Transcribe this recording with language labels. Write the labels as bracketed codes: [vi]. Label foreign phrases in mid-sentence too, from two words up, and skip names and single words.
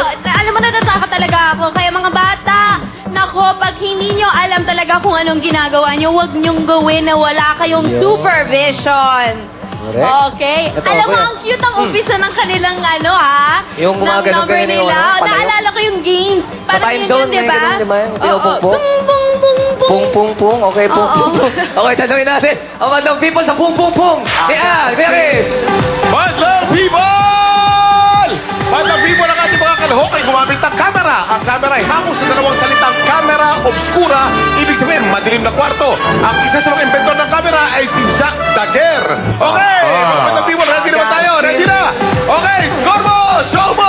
[tl] Alam mo, natatakot talaga ako. Kaya mga bata, nako, pag hindi nyo alam talaga kung anong ginagawa nyo, huwag nyong gawin na wala kayong supervision. Okay. Ito, Alam mo, kuya. ang cute ang umpisa ng kanilang ano, ha? Yung ng gumagano number kayo na yung nila. ano, palayo. Naalala ko yung games. Parang time yun zone, yun, di may ba? ganun, di ba? Yung Oo. pinupungpung? Bung, bung, bung, bung. Pung, pung, pung. Okay, pung, pung, pung. Okay, tanongin natin. Ang Madlang People sa pung, pung, pung. Kaya, Chris. Madlang People! Madlang People ang ating mga kalahok ay gumamit ng camera. Ang camera ay hangos sa dalawang salitang [la] camera obscura. [tl] Ibig sabihin, madilim na kwarto. Ang isa sa mga inventor ng camera ay si Jacques Daguerre. Okay, mga Madlang People, ready naman tayo. Ready na? Okay, score mo! Show mo!